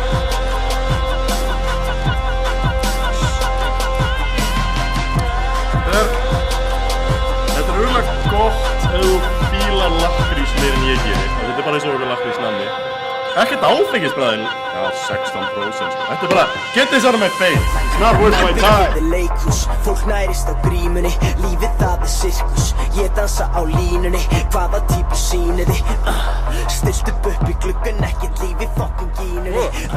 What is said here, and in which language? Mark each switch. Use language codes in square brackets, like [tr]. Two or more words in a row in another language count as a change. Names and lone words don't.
[is] Þetta er örgulega gott ef þú fílar lakkrís meir en ég geri. Þetta er bara eins og okkur lakkrís namni. Ekkert áfengisbræðin. Já, 16%. Þetta er bara, [en] get this out of my face. It's not worth my time. [is] Þetta er leikhús, fólk nærist á grímunni. Lífið það er sirkus, ég dansa á línunni. Hvaða típu sýnir þið? Stilt upp í gluggun, ekkert líf í fokkin gínunni.